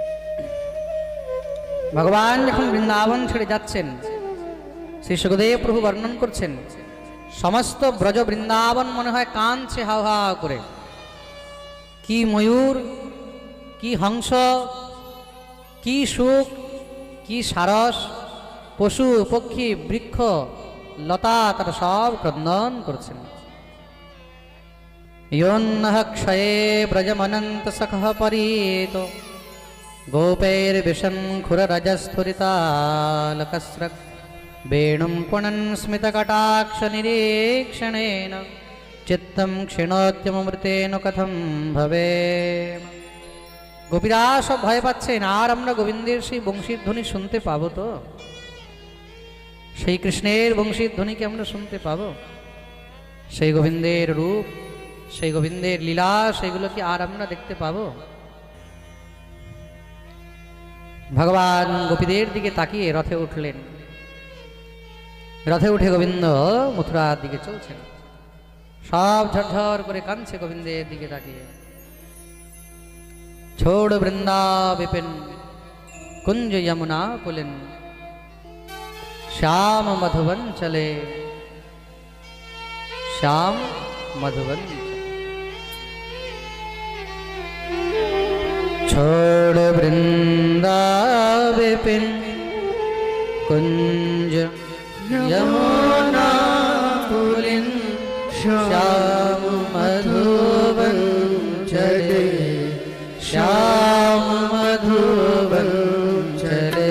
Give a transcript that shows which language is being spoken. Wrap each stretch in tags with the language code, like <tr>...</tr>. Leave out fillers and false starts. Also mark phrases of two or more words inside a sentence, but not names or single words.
<bn>ভগবান যখন বৃন্দাবন ছেড়ে যাচ্ছেন, শ্রী সুখদেব প্রভু বর্ণন করছেন, সমস্ত ব্রজ বৃন্দাবন মনে হয় কাঁদছে হাও হাও করে। কি ময়ূর, কি হংস, কি সুখ, কি সারস, পশু পক্ষী বৃক্ষ লতা, তারা সব ক্রন্দন করছেন।</bn> <sa>योन्नः क्षये ब्रजमनन्त सखः परीत गोपैर्विशङ्खुररजस्फुरितालकस्रक् वेणुं पुनन् स्मितकटाक्षनिरीक्षणेन चित्तं क्षीणोद्यममृतेन कथं भवे।</sa> <bn>গোপীরা সব ভয় পাচ্ছেন, আর আমরা গোবিন্দের সেই বংশীর ধ্বনি শুনতে পাবো তো? সেই কৃষ্ণের বংশীর ধ্বনিকে আমরা শুনতে পাবো? সেই গোবিন্দের রূপ, সেই গোবিন্দের লীলা, সেগুলো কি আর আমরা দেখতে পাবো? ভগবান গোপীদের দিকে তাকিয়ে রথে উঠলেন। রথে উঠে গোবিন্দ মথুরার দিকে চলছেন, সব ঝরঝর করে কাঁদছে গোবিন্দের দিকে তাকিয়ে।</bn> <hi>छोड़ वृंदा विपिन कुंज यमुना पुलिन श्याम मधुवन चले, श्याम मधुवन छोड़ वृंदा विपिन कुंज यमुना पुलिन श्याम मधुवन चले, श्याम मधुवन चले।</hi>